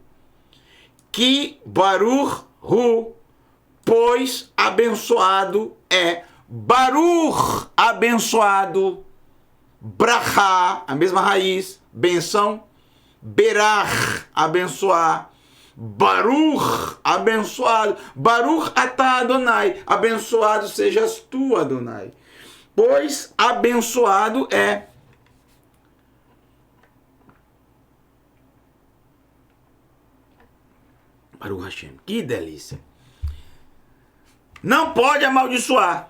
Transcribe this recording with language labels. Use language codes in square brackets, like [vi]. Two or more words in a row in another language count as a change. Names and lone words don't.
[pt] Que [he] ברוך הוא, [pt] pois abençoado é. Baruch, abençoado. Brachá, a mesma raiz. Benção. Berach, abençoar. Baruch, abençoado. [he] ברוך אתה אדוני, [pt] abençoado sejas tu, Adonai. Pois abençoado é. [he] ברוך השם. [pt] Que delícia. Não pode amaldiçoar.